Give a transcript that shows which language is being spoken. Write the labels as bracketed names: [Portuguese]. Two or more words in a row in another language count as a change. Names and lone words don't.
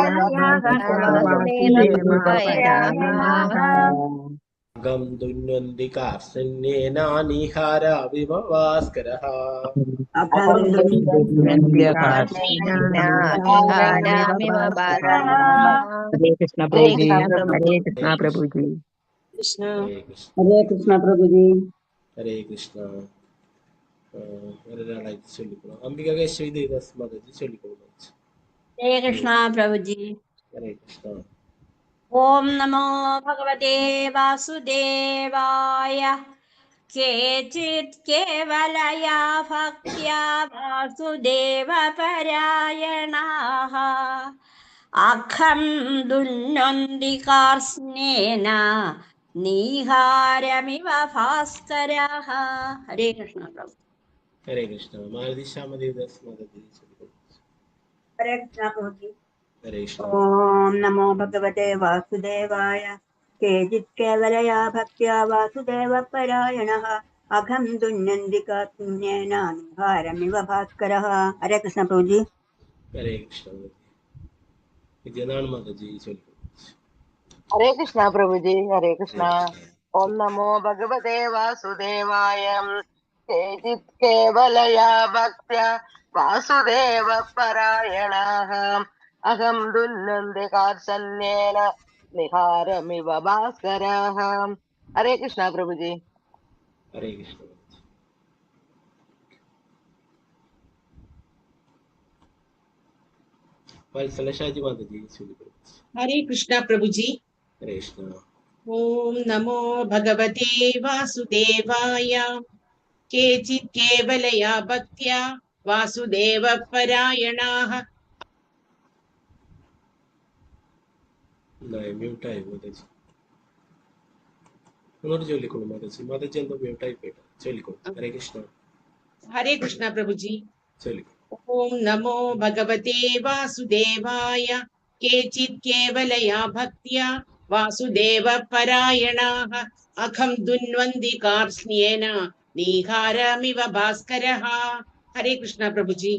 [Sanskrit] वासुदेवपरायणाः गं दुन्वन्ति कार्ष्ण्येनानिहाराविव भास्करः निहारामिव भास्करः। [Hindi] हरे कृष्ण हरे प्रभु जी। कृष्ण प्रभु हरे जी। कृष्ण प्रभु जी। कृष्ण हरे कृष्ण हरे कृष्ण प्रभु जी। [Malayalam] हरे कृष्ण ഒരാളായിട്ട് ചൊല്ലിക്കോളൂ. അംബികേശ്വരി ദേവദാസ് മാതാജി ചൊല്ലിക്കോളൂ. [Hindi] हरे कृष्णा प्रभु जी। [Malayalam] ഹരേ കൃഷ്ണ. [Sanskrit] ओम नमो भगवते वासुदेवाय। केचित् केवलया भक्त्या वासुदेवपरायणाः अखं दुन्नन्ति कार्ष्णेन निहारमिव भास्करः। [Hindi] हरे कृष्ण प्रभु। [Malayalam] ഹരേ കൃഷ്ണ. മാരുതി ശ്യാമ ദേവദാസ് മാതാജി ചൊല്ലിക്കോളൂ. [Hindi] हरे कृष्णा प्रभु जी। [Malayalam] ഹരേ കൃഷ്ണ. [Sanskrit] ओम नमो भगवते वासुदेवाय। केचित् केवलया भक्त्या वासुदेवपरायणः अघं दुन्नन्ति कात्पुण्येन निहारमिव भास्करः। [Hindi] हरे कृष्ण प्रभु जी। [Malayalam] ഹരേ കൃഷ്ണ. വിദ്യാനാഥ് മാതാജി ചൊല്ലിക്കോളൂ. [Hindi] हरे कृष्ण प्रभु जी हरे [Malayalam] ഹരേ [Hindi] कृष्ण [Malayalam] കൃഷ്ണ. [Sanskrit] ओम नमो भगवते वासुदेवाय केचित् केवलया भक्त्या वासुदेव परायणाः अहं दुन्नन्ति कार्सन्येन निहारमिव भास्करः। [Hindi] हरे कृष्ण प्रभु जी [Malayalam] ഹരേ കൃഷ്ണ. വത്സല ഷാജി മാതാജി ചൊല്ലിക്കോളൂ. [Hindi] हरे कृष्णा प्रभु जी। [Malayalam] ഹരേ കൃഷ്ണ. [Sanskrit] ओम नमो भगवते वासुदेवाय। केचित् केवलया भक्त्या वासुदेवपरायणाः [Malayalam] മ്യൂട്ടായി മാതാജി. ഒന്നുകൂടി ചൊല്ലിക്കോളൂ മാതാജി. മാതാജി എന്തോ മ്യൂട്ടായി പോയിട്ട് ചൊല്ലിക്കോളൂ. ഹരേ കൃഷ്ണ. [Hindi] हरे कृष्णा प्रभु जी। [Malayalam] ചൊല്ലിക്കോളൂ. [Sanskrit] ओम नमो भगवते वासुदेवाय। केचित् केवलया भक्त्या वासुदेवपरायणाः अखं दुन्वन्ति कार्ष्ण्येन निहारमिव भास्करः। [Hindi] हरे कृष्णा प्रभु जी।